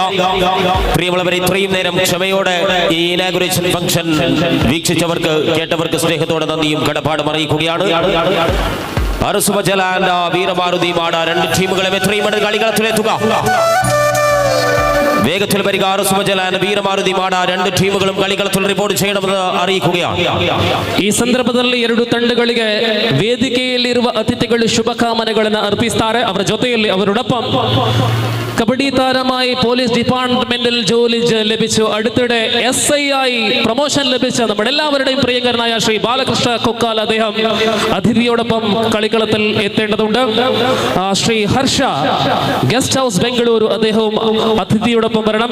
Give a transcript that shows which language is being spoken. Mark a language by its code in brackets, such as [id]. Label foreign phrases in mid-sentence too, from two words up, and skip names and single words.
[ml] പ്രിയമുള്ളവരെ, ഇത്രയും നേരം ക്ഷമയോടെ ഈ [en] inauguration function [ml] വീക്ഷിച്ചവർക്ക്, കേട്ടവർക്ക് സ്നേഹത്തോടെ നന്ദിയും കടപ്പാടും അറിയിക്കുകയാണ്. അരസു മജാൽ ആൻഡ് വീരമാരുതി മാട രണ്ട് ടീമുകളും എത്രയും കളികളത്തിലെത്തുക. വേഗത്തിൽ വരിക. അരസു മജാൽ ആൻഡ് വീരമാരുതി മാಡ രണ്ട് ಟೀಮುಗಳು കളികളത്തിൽ റിപ്പോർട്ട് ചെയ്യണമെന്ന് അറിയിക്കുകയാണ്. [kn] ಈ ಸಂದರ್ಭದಲ್ಲಿ ಎರಡು ತಂಡಗಳಿಗೆ ವೇದಿಕೆಯಲ್ಲಿರುವ ಅತಿಥಿಗಳು ಶುಭಕಾಮನೆಗಳನ್ನು ಅರ್ಪಿಸುತ್ತಾರೆ. ಅವರ ಜೊತೆಯಲ್ಲಿ [ml] ಅವರೊಡೊപ്പം കബഡി താരമായി [en] police department-ൽ [ml] ജോലി ലഭിച്ചു, അടുത്തിടെ SI ആയി പ്രൊമോഷൻ ലഭിച്ച നമ്മുടെ എല്ലാവരുടെയും പ്രിയങ്കരനായ ശ്രീ ബാലകൃഷ്ണ കൊക്കാൽ അദ്ദേഹം അതിഥിയോടൊപ്പം കളിക്കളത്തിൽ എത്തേണ്ടതുണ്ട്. ശ്രീ ഹർഷ [en] guest house [ml] ബംഗളൂരു അദ്ദേഹവും അതിഥിയോടൊപ്പം വരണം.